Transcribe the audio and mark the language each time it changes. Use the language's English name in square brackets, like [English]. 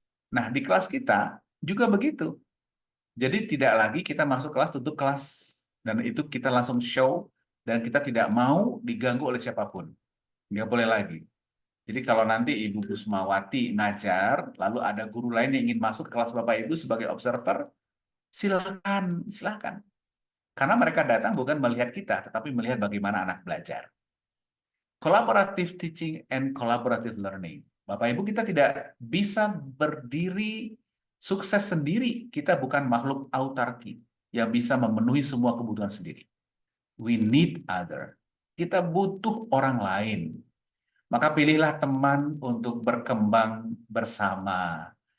[Indonesian] Nah, di kelas kita juga begitu. Jadi tidak lagi kita masuk kelas, tutup kelas, dan itu kita langsung show, dan kita tidak mau diganggu oleh siapapun. Nggak boleh lagi. Jadi kalau nanti Ibu Busmawati ngajar, lalu ada guru lain yang ingin masuk kelas Bapak Ibu sebagai observer, silakan, silakan. Karena mereka datang bukan melihat kita, tetapi melihat bagaimana anak belajar. [English] Collaborative teaching and collaborative learning. [Indonesian] Bapak Ibu, kita tidak bisa berdiri sukses sendiri. Kita bukan makhluk autarki yang bisa memenuhi semua kebutuhan sendiri. [English] We need other. [Indonesian] Kita butuh orang lain. Maka pilihlah teman untuk berkembang bersama.